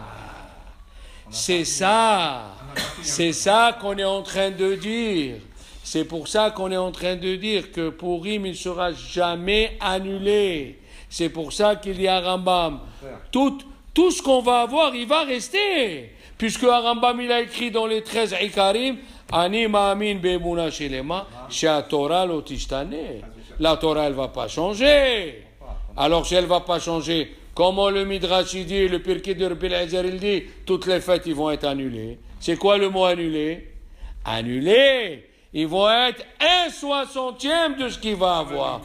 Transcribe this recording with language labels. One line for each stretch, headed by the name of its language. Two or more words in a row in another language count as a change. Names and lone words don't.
French: C'est ça qu'on est en train de dire. C'est pour ça qu'on est en train de dire que Purim, il ne sera jamais annulé. C'est pour ça qu'il y a Rambam. Tout ce qu'on va avoir, il va rester. Puisque Rambam, il a écrit dans les 13 Ikarim,
Hebrew: אני מאמין באמונה שלמה, שהתורה לא תשתנה.
French: La Torah, elle ne va pas changer. Alors, si elle ne va pas changer, comment le Midrash il dit, le Pirkei de Rabbi Eliezer, il dit, toutes les fêtes, ils vont être annulées. C'est quoi le mot annulé? Annulé. Ils vont être 1/60 de ce qu'il va avoir.